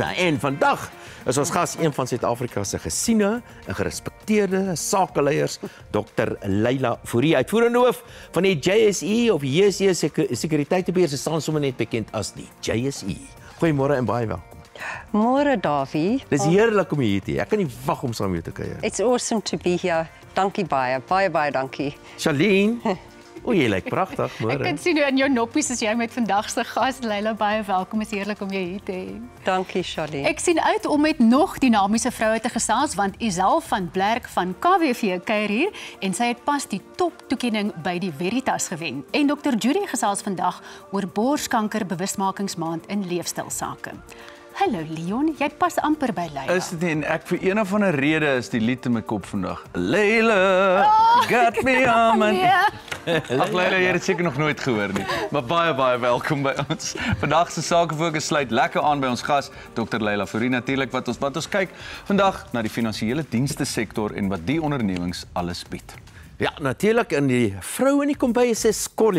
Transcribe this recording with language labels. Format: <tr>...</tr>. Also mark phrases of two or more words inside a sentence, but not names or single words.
<af>En vandag is ons gas een van Suid-Afrika se gesiene en gerespekteerde sakeleiers, Dr. Leila Fourie, uitvoerende hoof van die JSE of JSE Sekuriteitebeurs, se staan sommer net bekend as die JSE. Goeiemôre en baie welkom. Môre, Davie. Dis heerlik om hier te hê. Ek kan nie wag om saam met jou te kuier.</af> <en>It's awesome to be here.</en> <af>Dankie baie, baie dankie. Charlene, o, jy lyk pragtig, môre. Ek kan sien hoe in jou noppies is jy met vandag se gas, Leila, baie welkom. Is heerlik om jou hier te hê. Dankie, Charlene. Ek sien uit om met nog dinamiese vroue te gesels, want Isel van Blerk van KWV kuier hier en sy het pas die toptoekenning by die Veritas gewen. En Dr. Judy gesels vandag oor borskanker bewustmakingsmaand in leefstylsake. Hallo Leon, jy pas amper by Leila. Is dit nie, en ek vir een of ander rede is die lied in my kop vandag. Leila,</af> <en>got me on my...</en> <af>Ag Leila, jy het dit seker nog nooit gehoor nie. Maar baie welkom by ons. Vandag se Sakefokus sluit lekker aan by ons gas, Dr. Leila Fourie natuurlik, wat ons kyk vandag na die finansiële dienste sektor en wat die ondernemings alles bied. Ja, natuurlik in die vrou in die kombuis is Corlie.</af>